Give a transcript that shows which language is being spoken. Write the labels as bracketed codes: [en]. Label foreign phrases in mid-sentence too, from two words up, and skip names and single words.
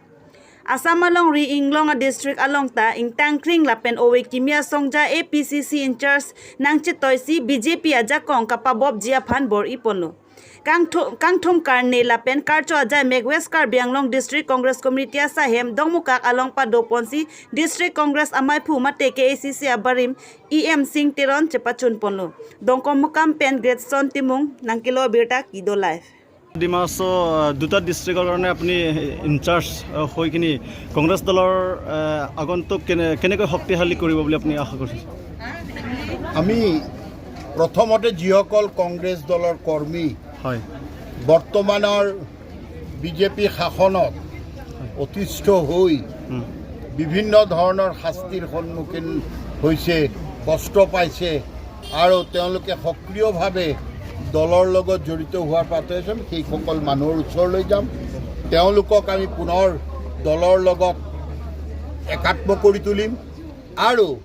[mjw] Assam along ri Anglong district along ta ing tangkring lapen owe kimia songja APCC [en] in charge [mjw] nang chitoisi BJP ajakong kapabob jia phan bor iponlo kangthum karne lapen karcho ajai meg West Karbi Anglong district congress committee sahem dongmukak along padoponsi district congress amai phu mate ke APCC abarim EM Singh Teron chepachun ponlo dongkom mukam pen [en] great son [mjw] timung nangkilo birta kido life [as] Dima দুটা ডিস্ট্রিক্টৰ কাৰণে আপুনি ইনচাৰ্জ হৈ কিনি কংগ্ৰেছ দলৰ আগন্তুক কেনেকৈ শক্তিশালী কৰিব বুলি আপুনি আশা কৰিছে আমি প্ৰথমতে যিসকল কংগ্ৰেছ দলৰ কৰ্মী হয় বৰ্তমানৰ বিজেপি শাসনত অতিষ্ঠ হৈ বিভিন্ন ধৰণৰ শাস্তিৰ সন্মুখীন হৈছে কষ্ট পাইছে আৰু তেওঁলোকে সক্ৰিয়ভাৱে দলৰ লগত জড়িত হোৱাৰ পাতে সেই সকল মানুহৰ ওচৰলৈ যাম তেওঁলোকক আমি পুনৰ দলৰ লগত একাত্ম কৰি তুলিম আৰু